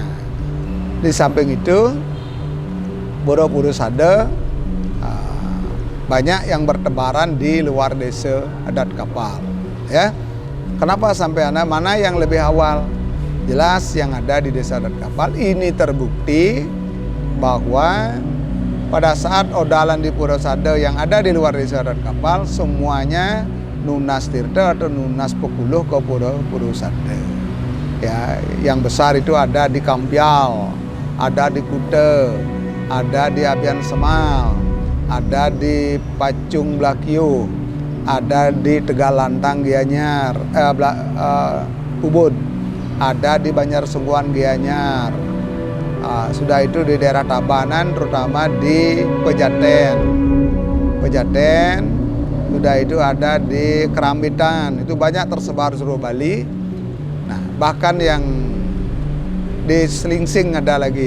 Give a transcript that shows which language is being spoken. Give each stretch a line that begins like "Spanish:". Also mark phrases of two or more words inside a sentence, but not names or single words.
Indonesian: Di samping itu, Pura Sada banyak yang bertebaran di luar desa adat kapal. Ya, kenapa sampai mana yang lebih awal? Jelas yang ada di desa adat kapal ini terbukti bahwa pada saat odalan di Pura Sada yang ada di luar desa adat kapal semuanya
Balinese: nunas tirta
Indonesian: atau
Balinese: nunas pekuluh
Indonesian: ke Pura Sada. Ya, yang besar itu ada di Kampial, ada di Kute, ada di Abian Semal, ada di Pacung Blakio, ada di Tegalantang Gianyar, Ubud, ada di Banjar Sungguhan Gianyar. Sudah itu di daerah Tabanan, terutama di Pejaten. Sudah itu ada di Kerambitan, itu banyak tersebar seluruh Bali. Nah, bahkan yang di Selingsing ada lagi.